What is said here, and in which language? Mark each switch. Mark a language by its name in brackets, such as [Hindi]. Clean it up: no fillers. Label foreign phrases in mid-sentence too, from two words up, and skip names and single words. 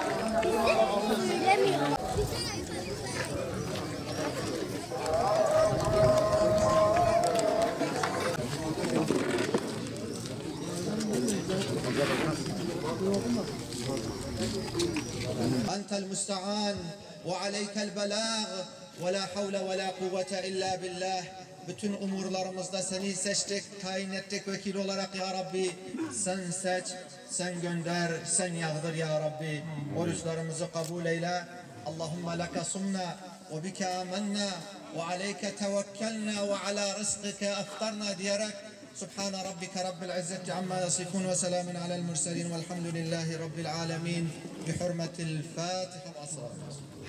[Turkish] Bizi söylemiyor. [Arabic] أنت المستعان وعليك البلاغ ولا حول ولا قوة إلا بالله. [Turkish] Bütün umurlarımızda seni seçtik, tayin ettik vekil olarak [Arabic] يا ربي. [Turkish] Sen seç, sen gönder, sen yağdır [Arabic] يا ربي. [Turkish] Oruçlarımızı kabul eyle. [Arabic] اللهم لك صمنا وبك آمنا وعليك توكلنا وعلى رزقك أفطرنا [Turkish] diyerek [Arabic] سبحان ربك رب العزة عما يصفون وسلام على المرسلين والحمد لله رب العالمين بحرمة الفاتحة والصلاة.